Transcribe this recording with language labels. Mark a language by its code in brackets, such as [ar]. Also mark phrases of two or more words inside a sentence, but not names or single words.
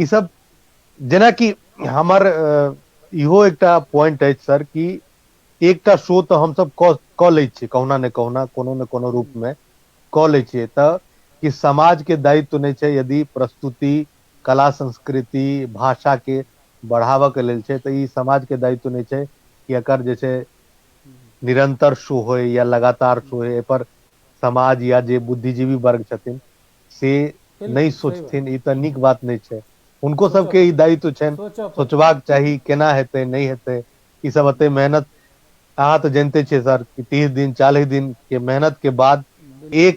[mai] ई सब जेनाकि हमर इहो एकटा पॉइंट अछि सर, कि एकटा शो तऽ हमसब कऽ लै छियै, कहुना ने कहुना, कोनो ने कोनो रूप में कऽ लै छियै, तऽ कि समाज के दायित्व नहीं छै यदि प्रस्तुति, कला संस्कृति, भाषा के बढ़ावऽ के लेल छै, तऽ ई समाज के दायित्व नहीं छै कि एकर जे छै निरंतर शो होय या लगातार शो होय। एहि पर समाज या जे बुद्धिजीवी वर्ग छथिन से बिल्कुल, नहीं सही सोचथिन, ई तऽ नीक बात नहीं छै। उनको सोचऽ सबके ई दायित्व छनि सोचऽ पड़तै। सोचबाक चाही केना हेतै नहीं हेतै। ई सब एते मेहनत, अहाँ तो जानते छियै सर कि 30 दिन 40 दिन के मेहनत के बाद एक